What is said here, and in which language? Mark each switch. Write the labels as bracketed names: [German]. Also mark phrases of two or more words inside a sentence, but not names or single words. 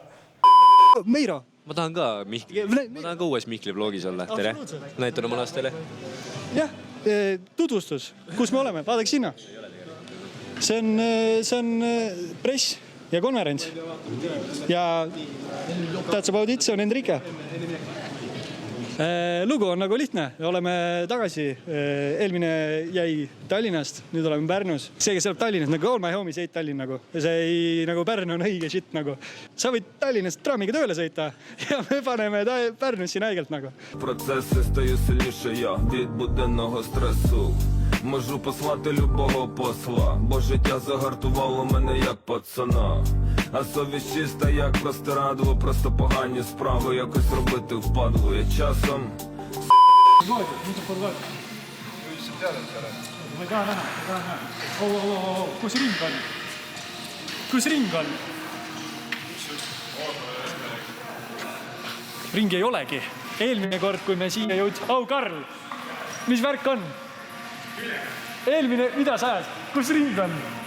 [Estonian] Meiro. Ma tahan ka uues Mihkli vlogis olla. Tere. Näitan oma lastele. Jah, tutvustus. Kus me oleme? Vaadake sinna. See on press ja konverents. Ja [English] that's about it, [Estonian] see on Enrique. Lugu on nagu lihtne. Oleme tagasi. Eelmine jäi Tallinnast, nüüd oleme Pärnus. See, kes elab Tallinnas, nagu [English] all my homies [Estonian] eit Tallinn nagu. See ei, nagu Pärnu on õige shit nagu. Sa võid Tallinnast traamiga tööle sõita ja me paneme Pärnus siin haigelt nagu. [Ukrainian] Процеси стаю сильніше я від буденного стресу. Можу послати любого посла, бо життя загартувало мене як пацана. А совість чиста, як простирадло, просто погані справи якось робити впадло. Я часом... [Estonian] ma ei taha näha. Kus ring on? Kus ring on? Ringi ei olegi. Eelmine kord, kui me siia jõudsime... Karl! Mis värk on? Eelmine... Mida sa ajad? Kus ring on?